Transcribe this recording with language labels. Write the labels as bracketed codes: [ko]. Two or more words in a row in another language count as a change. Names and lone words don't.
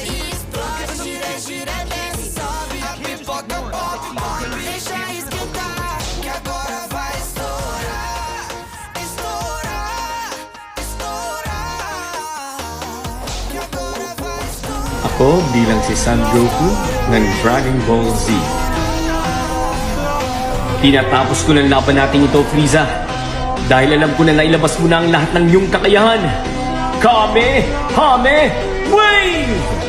[pt] Explode, gira, gira, desce, sobe. A pipoca pop, pop, deixa esquentar, que agora vai estourar. Estourar, estourar, que agora vai estourar. [tl] Ako bilang si Son Goku ng Dragon Ball Z. Tinatapos ko ng laban natin ito, Frieza. Dahil alam ko na nailabas mo na ang lahat ng iyong kakayahan. Kamehame Wave!